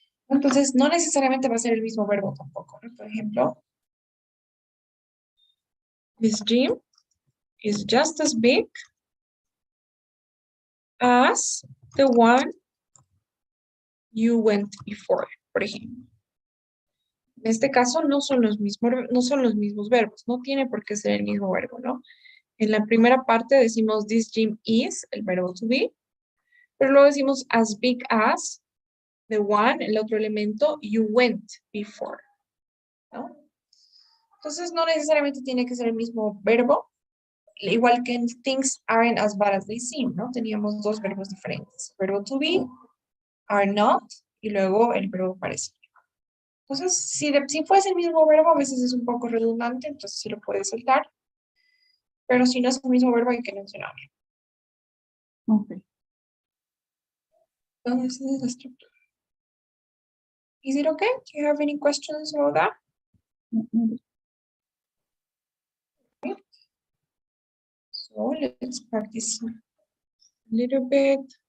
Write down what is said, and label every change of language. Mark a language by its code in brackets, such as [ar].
[es] Entonces, no necesariamente va a ser el mismo verbo tampoco, ¿no? Por ejemplo, this gym is just as big as the one you went before, por ejemplo. En este caso no son los mismos verbos, no tiene por qué ser el mismo verbo, ¿no? En la primera parte decimos this gym is, el verbo to be, pero luego decimos as big as, the one, el otro elemento, you went before, ¿no? Entonces no necesariamente tiene que ser el mismo verbo, igual que en things aren't as bad as they seem, ¿no? Teníamos dos verbos diferentes, verbo to be, are not, y luego el verbo parecer. Entonces, si fuese el mismo verbo, a veces es un poco redundante, entonces sí lo puedes saltar. Pero si no es el mismo verbo, hay que mencionarlo. [en] Okay. [es] Entonces, esa es la estructura. [en] Is it okay? Do you have any questions about that? Okay. So let's practice a little bit.